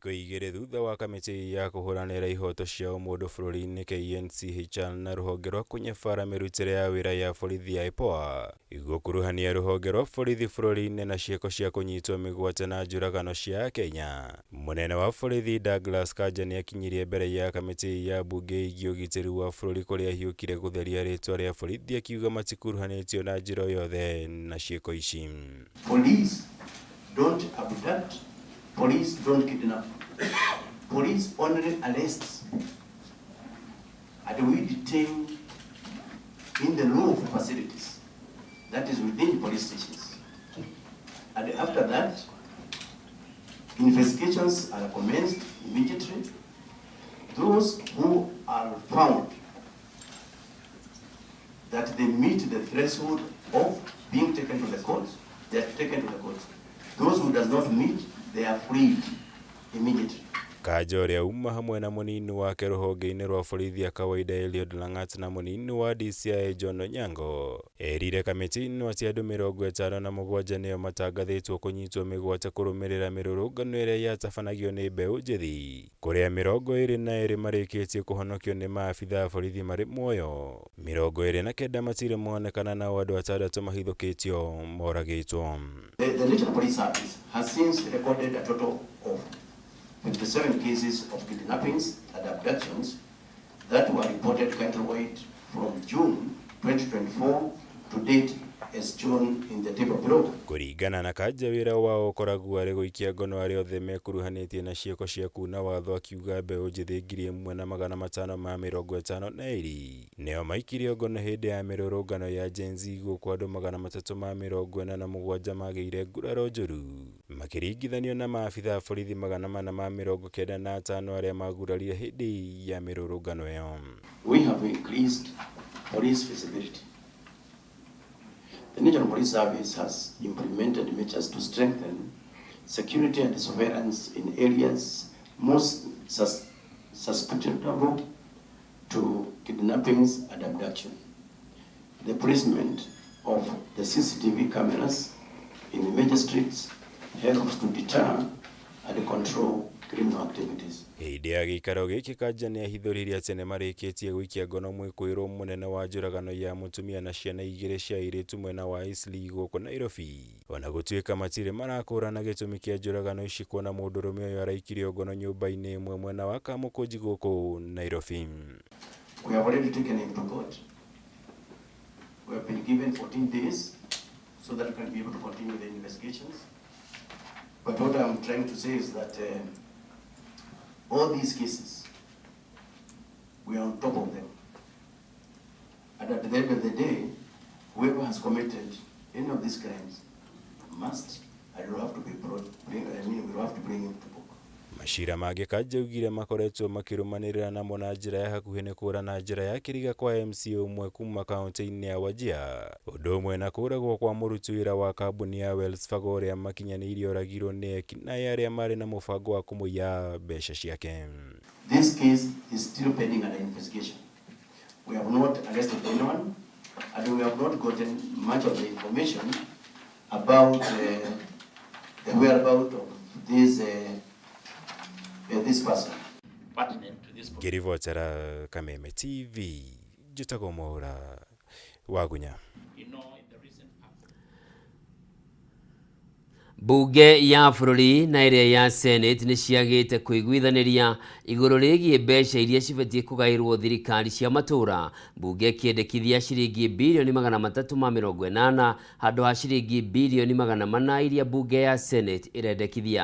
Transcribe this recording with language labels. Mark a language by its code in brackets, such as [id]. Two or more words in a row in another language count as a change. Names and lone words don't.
[ki] thikũ igĩrĩ thutha wa kamĩtĩ ya kũhũranĩra ihoto cia mũndũ bũrũri-inĩ KNCHR na rũhonge rwa kũnyabara mĩrutĩre ya wĩra ya borithi ya IPOA gũkuruhania rũhonge rwa borithi bũrũri-inĩ na ciĩko cia kũnyitwo mĩgwate na njũragano cia Kenya. Mũnene wa borithi Douglas Kanja nĩakinyirie mbere ya kamĩtĩ ya mbunge ĩgiĩ ũgitĩri wa bũrũri kũrĩa ahiũkire gũtheria rĩtwa rĩa borithi akiuga matikuruhanĩtio na njĩra yothe na ciĩko ici. [en] Police don't abduct. Police don't kidnap. Police only arrests and we detain in the lawful facilities, that is within police stations. And after that, investigations are commenced immediately. Those who are found that they meet the threshold of being taken to the court, they are taken to the court. Those who does not meet, they are freed immediately. [ki] Kanja ũrĩa uma hamwe na mũnini wake rũhonge-inĩ rwa borithi ya kawaida Eliud Langat na mũnini wa DCI John Onyango erire kamĩtĩ-inĩ atĩ andũ 57 nĩo matangathĩtwo kũnyitwo mĩgwate kũrũmĩrĩra mĩrũrũngano ĩrĩa yatabanagio nĩ mbeũ njĩthĩ, kũrĩa 22 marĩkĩtie kũhonokio nĩ maabitha a borithi marĩ muoyo, 29 matirĩ monekana na andũ 6 mahithũkĩtio moragĩtwo. [en] The National Police Service has since recorded a total of 57 cases of kidnappings and abductions that were reported countrywide from June 2024 to date as shown in the table below. [ki] Kũringana na Kanja, wĩra wao ũkoragwo arĩ gũikia ngono arĩa othe mekuruhanĩtie na ciĩko cia kuna watho, akiuga mbeũ njĩthĩ 1,552 nĩo maikirio ngono hĩndĩ ya mĩrũrũngano ya Gen Z, gũkũ andũ 347 magĩire nguraro njũru, makĩringithanio na maabitha a borithi 495 arĩa magurarire hĩndĩ ya mĩrũrũngano ĩyo. [en] We have increased police visibility. The National Police Service has implemented measures to strengthen security and surveillance in areas most susceptible to kidnappings and abduction. The placement of the CCTV cameras in the major streets helps to deter and control criminal activities. [ki] Hĩndĩ ya gĩikaro gĩkĩ, Kanja nĩahithũririe atĩ nĩmarĩkĩtie gũikia ngono mwĩkũĩrwo mũnene wa njũragano ya mũtumia na ciana 2 cia airĩtu mwena wa Eastleigh gũkũ Nairobi, ona gũtuĩka matirĩ marakũrana gĩtũmi kĩa njũragano ici, kuona mũndũrũme ũyũ araikirio ngono nyũmba-inĩ ĩmwe mwena wa Kamũkũnji gũkũ Nairobi. [en] We have already taken him to court. We have been given 14 days so that we can be able to continue the investigations. But what I'm trying to say is that all these cases, we are on top of them. And at the end of the day, whoever has committed any of these crimes must and will have to be brought, we will have to bring him to book. [ki] Macira mangĩ Kanja augire makoretwo makĩrũmanĩrĩra namo na njĩra ya hakuhĩ nĩ kũũrana njĩra ya kĩriga kwa MC ũmwe kuma kaunti-inĩ ya Wajir, ũndũ ũmwe na kũũragwo kwa mũruti wĩra wa kambuni ya Wells Fargo ũrĩa makinyanĩirie oragirwo nĩ ekinaĩ arĩa marĩ na mũbango wa kũmũiya mbeca ciake. [en] This case is still pending under investigation. We have not arrested anyone and we have not gotten much of the information about the whereabouts of this person. [ki] Ngĩribotera Kameme TV, njĩtagwo Mwaũra Wagunya. Bunge ya bũrũri na ĩrĩa ya Senate nĩ ciagĩte kũiguithanĩria igũrũ rĩgiĩ mbeca iria cibatiĩ kũgaĩrwo thirikari cia matũũra, bunge ĩkĩendekithia ciringi bilioni 380 handũ ha ciringi bilioni 400 iria bunge ya Senate ĩrendekithia.